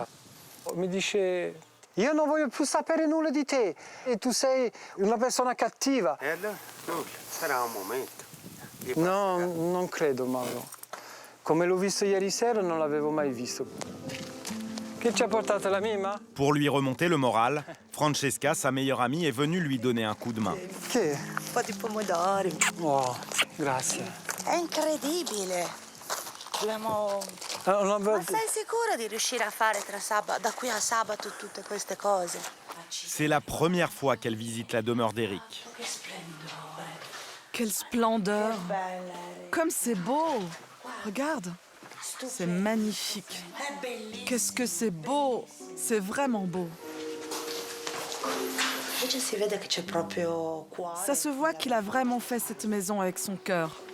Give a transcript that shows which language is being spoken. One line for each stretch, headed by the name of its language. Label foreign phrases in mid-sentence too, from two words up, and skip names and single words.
Italian: Mi dice, io non voglio più sapere nulla di te e tu sei una persona cattiva. E allora? No, sarà un momento. No, non credo, Mauro. Come l'ho visto ieri sera, non l'avevo mai visto. Che ci ha portato la mima?
French: Pour lui remonter le moral, Francesca, sa meilleure amie, est venue lui donner un coup de main.
Italian: Che? Un po' di pomodori. Oh, grazie. È incredibile. Dobbiamo... Ma sei sicura di riuscire a fare da qui a sabato tutte queste cose?
French: C'est la première fois qu'elle visite la demeure d'Eric. Quelle splendeur! Comme c'est beau! Regarde! C'est magnifique! Qu'est-ce que c'est beau! C'est vraiment beau! Ça se voit qu'il a vraiment fait cette maison avec son cœur.